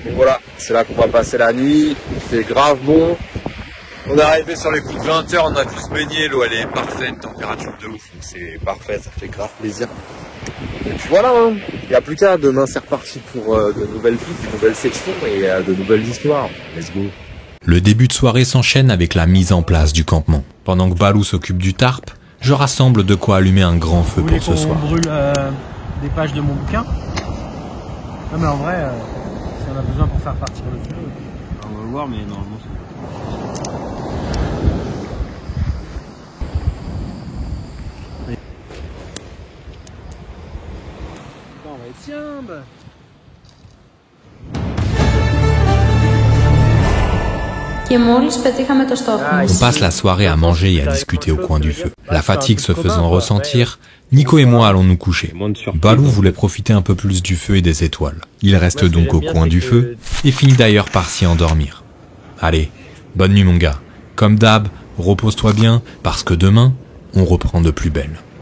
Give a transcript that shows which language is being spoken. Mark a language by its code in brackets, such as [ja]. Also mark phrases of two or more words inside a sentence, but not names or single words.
[fr] Donc voilà, c'est là qu'on va passer la nuit, c'est grave bon. On est arrivé sur les coups de 20h, on a pu se baigner, l'eau elle est parfaite, température de ouf, donc c'est parfait, ça fait grave plaisir. Et puis voilà, hein. Il n'y a plus qu'à, demain c'est reparti pour de nouvelles pistes, de nouvelles sections et de nouvelles histoires. [en] Let's go. [fr] Le début de soirée s'enchaîne avec la mise en place du campement. Pendant que Balou s'occupe du tarp, je rassemble de quoi allumer un grand feu pour ce soir. On brûle des pages de mon bouquin. Non mais en vrai, si on a besoin pour faire partir le feu, on va le voir, mais normalement c'est... On va être tiens. [el] Και μόλις πετύχαμε το στόχο μας. [fr] On passe la soirée à manger et à discuter au coin du feu. La fatigue se faisant ressentir, Nico et moi allons nous coucher. Balou voulait profiter un peu plus du feu et des étoiles. Il reste donc au coin du feu et finit d'ailleurs par s'y endormir. Allez, bonne nuit mon gars. Comme d'hab, repose-toi bien parce que demain, on reprend de plus belle.